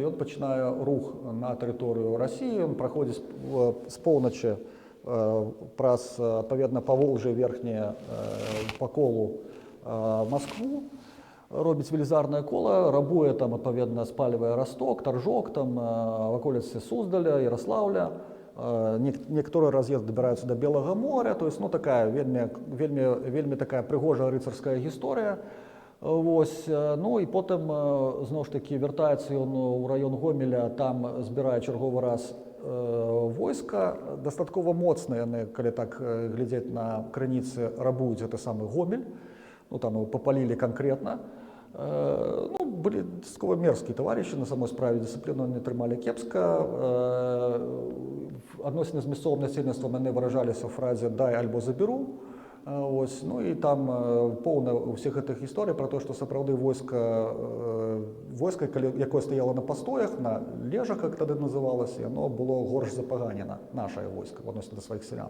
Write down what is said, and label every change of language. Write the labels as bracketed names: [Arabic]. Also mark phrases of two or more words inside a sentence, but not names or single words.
[Belarusian] ён пачынае рух на тэрыторыю России, он праходзіць з поўначы праз, адпаведна, Паволжье верхняе па колу Москву, робіць велізарнае кола, рабуе там, адпаведна, спальвае Росток, Торжок, там, в аколіцы Суздаля, Ярослаўля. Некаторыя раз'езды дабіраюцца до Белага моря, [Russian] то есть, [Belarusian] ну, такая вельмі такая прыгожая рыцарская гісторыя. Вось, ну, і потым, зноў ж такі, вяртаецца ён у раён Гомеля, там збірае чарговы раз войска, дастаткова моцна яны, калі так глядзець на крыніцы, рабуюць гэты самы Гомель, ну, [Russian] там его попалили конкретно. Ну, были дастаткова мерзкие товарищи, на самой справе дисциплину не трымалі кепска. [Belarusian] Адносіны з мясцовым насельніцтвам яны выражаліся ў фразе «дай альбо заберу». Ось, ну і там поўна ўсіх гэтых гісторый [Russian] про то, [Belarusian] што сапраўды войска, якое стаяло на пастоях, на лежах, як тады называлася, яно было горш запаганена, нашае войска, в адносіны да сваіх сялян.